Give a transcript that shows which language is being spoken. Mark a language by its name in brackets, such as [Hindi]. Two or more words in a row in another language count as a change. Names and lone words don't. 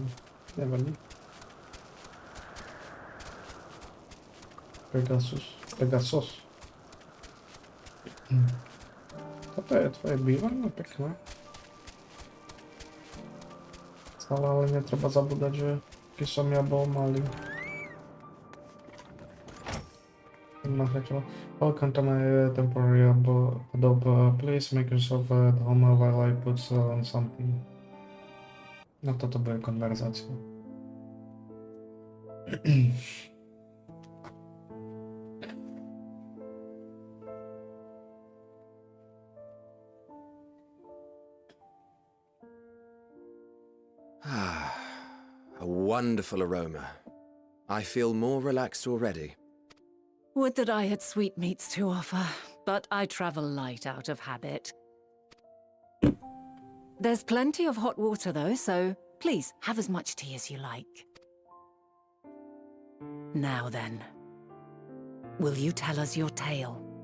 [Slovak] Nevadí. Pegasus. Toto je tvoje bývanie, pekné. Stále ale netreba zabúdať, že keď som ja bol malý. [English] Welcome to my temporary adobe. Please make yourself at home while I put on something. [Slovak] No toto bude konverzácia. [English] A wonderful aroma. I feel more relaxed already. Would that I had sweetmeats to offer, but I travel light out of habit. There's plenty of hot water though, so please have as much tea as you like. Now then, will you tell us your tale?